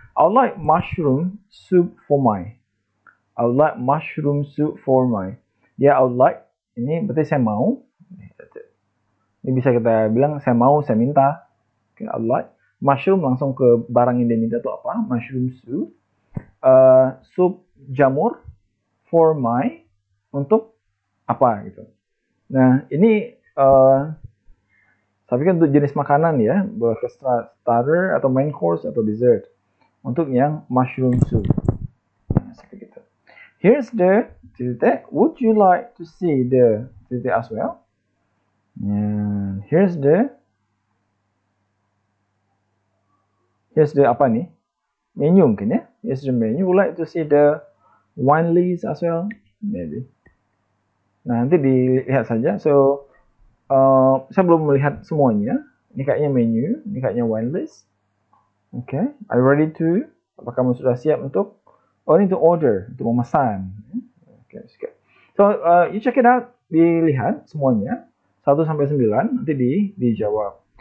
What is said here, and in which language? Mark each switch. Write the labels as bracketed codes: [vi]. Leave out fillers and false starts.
[en] I would like mushroom soup for my. I would like mushroom soup for my. [id] Ya, [en] I would like. [id] Ini berarti saya mau. Ini bisa kita bilang saya mau, saya minta. [en] Okay, I would like. [id] Mushroom langsung ke barang yang dia minta itu apa? [en] Mushroom soup. Soup jamur for my. [id] Untuk apa gitu. Nah, ini tapi kan untuk jenis makanan ya, boleh ke starter atau main course atau dessert. Untuk yang mushroom soup. Nah, seperti itu. [en] Here's the [id] titik. [en] Would you like to see the titik as well? And here's the [id] apa nih? Menu mungkin ya. [en] Here's the menu. Would like to see the wine list as well? [id] Maybe. Nah, nanti dilihat saja. So saya belum melihat semuanya. Ini kayaknya menu, ini kayaknya wine list. Oke, okay. [en] Are you ready to? [id] Apakah kamu sudah siap untuk? Oh, ini untuk order, untuk memesan. Oke, okay. [en] So you check it out, [id] dilihat semuanya 1 sampai 9 nanti dijawab.